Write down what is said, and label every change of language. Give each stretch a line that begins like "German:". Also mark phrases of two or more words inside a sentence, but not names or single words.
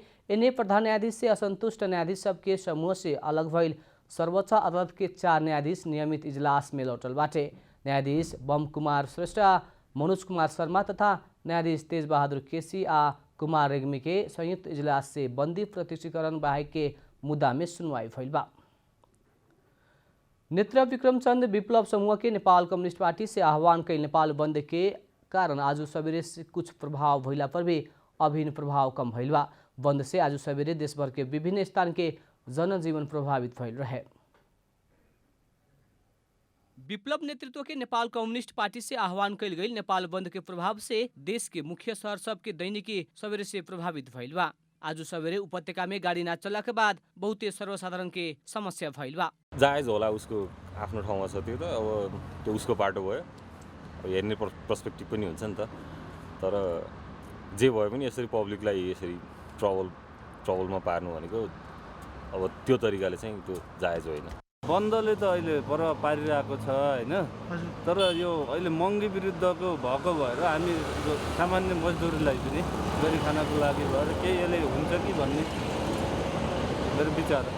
Bhojpuri: इन्हें प्रधान न्यायाधीश से असंतुष्ट न्यायाधीश सब के समूह से अलग भइल सर्वोच्च अदालत के 4 न्यायाधीश नियमित इजलास में लौटल बाटे। न्यायाधीश बम कुमार श्रेष्ठ, मनोज कुमार शर्मा तथा न्यायाधीश तेज बहादुर केसी आ कुमार रेग्मी के संयुक्त इजलास से बंदी प्रत्यक्षीकरण बाहेक के मुद्दा में सुनवाई भइल बा। नेत्र विक्रमचंद विप्लव समूह के नेपाल कम्युनिस्ट पार्टी से आह्वान कई नेपाल बंद के कारण आज सवेरे से कुछ प्रभाव भइला पर भी अभिन्न प्रभाव कम भइल बा। बंद से आज सवेरे देशभर के विभिन्न स्थान के जनजीवन प्रभावित भइल रहे। विप्लव नेतृत्व के नेपाल कम्युनिस्ट पार्टी से आह्वान कल गई नेपाल बंद के प्रभाव से देश के मुख्य शहर सब के दैनिकी सवेरे से प्रभावित भइल बा। आज सवेरे उपत्यका में गाड़ी ना चला के बाद बहुते सर्वसाधारण के समस्या भइल बा।
Nepali: जायज होला, उसको आफ्नो ठाउँमा छ त्यो त अब त्यो उसको बाटो भयो। हेर्ने पर्सपेक्टिभ पनि हुन्छ नि त। तर जे भए पनि यसरी पब्लिकलाई यसरी ट्रबलमा पार्नु भनेको अब त्यो तरिकाले चाहिँ त्यो जायज होइन। बन्दले त अहिले प्रभाव पारिरहेको छ हैन। तर यो अहिले महँगी विरुद्धको भएको भएर हामी सामान्य मजदुरलाई पनि गरी खानको लागि भएर केही यसले हुन्छ कि भन्ने मेरो विचार हो।